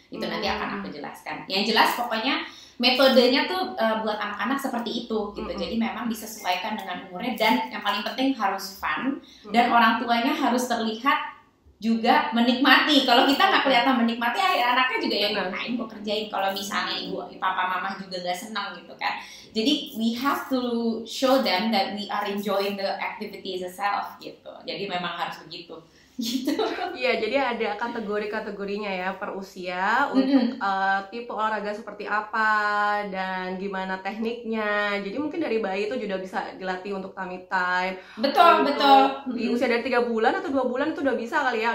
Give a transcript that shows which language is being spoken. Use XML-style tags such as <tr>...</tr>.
<id>Itu nanti akan aku jelaskan. Yang jelas pokoknya metodenya tuh buat anak-anak seperti itu gitu. Jadi memang disesuaikan dengan umurnya, dan yang paling penting harus fun, dan orang tuanya harus terlihat juga menikmati. Kalau kita nggak kelihatan menikmati, anaknya juga ya ngapain gue kerjain. Kalau misalnya papa mama juga nggak senang gitu kan.</id> <en>Jadi we have to show them that we are enjoying the activities itself gitu.</en> <id>Jadi memang harus begitu. Gitu. Iya, jadi ada kategori-kategorinya ya per usia untuk tipe olahraga seperti apa dan gimana tekniknya. Jadi mungkin dari bayi itu juga bisa dilatih untuk tummy time. Betul. Di usia dari 3 bulan atau 2 bulan itu udah bisa kali ya.</id>